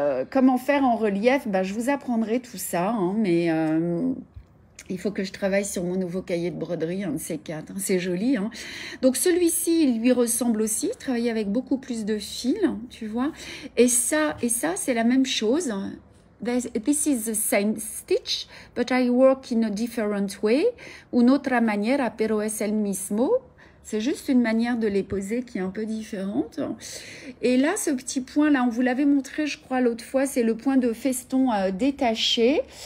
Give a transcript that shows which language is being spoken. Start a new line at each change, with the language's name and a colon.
French: Comment faire en relief, bah, je vous apprendrai tout ça, hein, mais... il faut que je travaille sur mon nouveau cahier de broderie, un de ces quatre. C'est joli. Hein. Donc, celui-ci, il lui ressemble aussi. Travailler avec beaucoup plus de fils, tu vois. Et ça c'est la même chose.
English: This is the same stitch, but I work in a different way.
French: Une autre manière,
Spanish: pero es el mismo.
French: C'est juste une manière de les poser qui est un peu différente. Et là, ce petit point-là, on vous l'avait montré, je crois, l'autre fois, c'est le point de feston détaché.